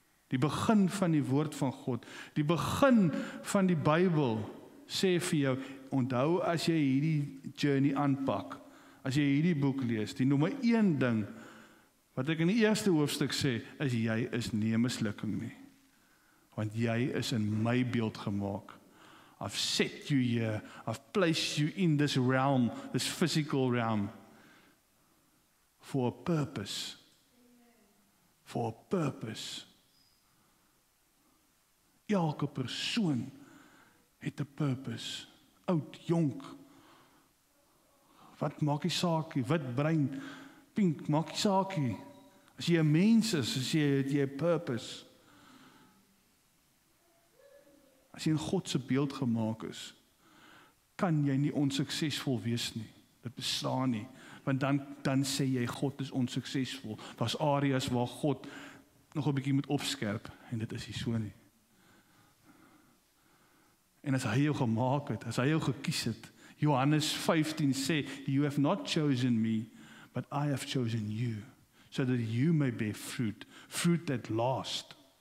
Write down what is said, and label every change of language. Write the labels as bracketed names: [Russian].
[Afrikaans] Die begin van die woord van God, die begin van die Bybel, sê vir jou, onthou as jy hierdie journey aanpak, as jy hierdie boek lees, die nommer 1 ding, wat ek in die eerste hoofstuk sê, is jy is nie 'n mislukking nie. Want jy is in my beeld gemaak. [English] I've set you here, I've placed you in this realm, this physical realm, for a purpose. For a purpose. [Afrikaans] Elke persoon het 'n purpose. Oud, jonk. Wat maak die saakie? Wit, bruin, pink, maak die saakie. As jy 'n mens is, as jy 'n purpose. As jy in God se beeld gemaak is, kan jy nie onsuksesvol wees nie. Dit bestaan nie. Want dan sê jy God is onsuksesvol. Daar's areas waar God nog 'n bietjie moet opskerp en dit is nie so nie. En as hy jou gemaak het, as hy jou gekies het, Johannes 15 sê, [English] you have not chosen me, but I have chosen you, so that you may bear fruit, fruit that lasts.